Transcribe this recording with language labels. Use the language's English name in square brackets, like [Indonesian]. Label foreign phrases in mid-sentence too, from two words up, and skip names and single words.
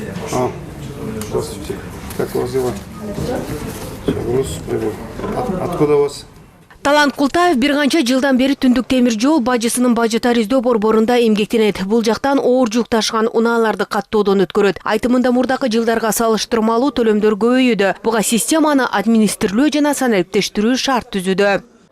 [Russian] Здравствуйте. Как вас дела? Привет. Откуда у вас? [Kyrgyz] Талант Култаев бир канча жылдан бери Түндүк темир жол бажысынын бажытар издөө борборунда эмгектенет. Бул жактан оор жүк ташыган унааларды каттоодон өткөрөт. Айтымында мурдакы жылдарга салыштырмалуу төлөмдөр көбөйүүдө. Буга системаны администрирлөө жана санариптештирүү шарт түзүүдө.